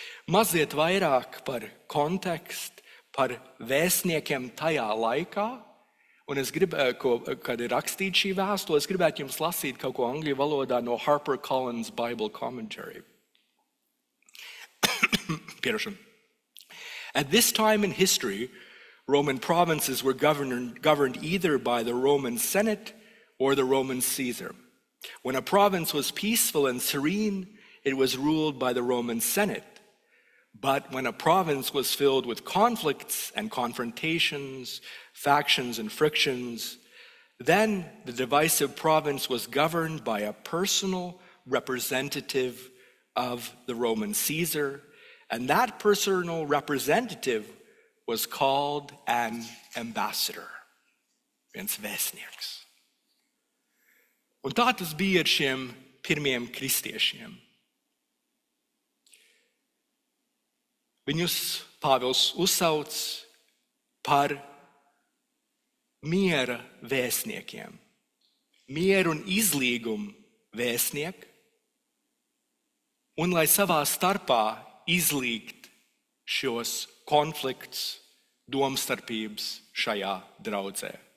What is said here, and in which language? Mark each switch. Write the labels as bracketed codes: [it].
[lv] Mazliet vairāk par kontekstu, par vēstniekiem tajā laikā. Un es gribētu, kad ir rakstīta šī vēstule, es gribētu jums lasīt kaut ko angļu valodā no HarperCollins Bible Commentary. [en] At this time in history, Roman provinces were governed either by the Roman Senate or the Roman Caesar. When a province was peaceful and serene, it was ruled by the Roman Senate. But when a province was filled with conflicts and confrontations, factions and frictions, then the divisive province was governed by a personal representative of the Roman Caesar, and that personal representative was called an ambassador, [lv] viens vēstnieks. Un tā tas bija ar šiem pirmiem kristiešiem. Viņus Pāvils uzsauc par miera vēstniekiem, mieru un izlīgumu vēstnieki, un lai savā starpā izlīgt šos konfliktus, domstarpības šajā draudzē.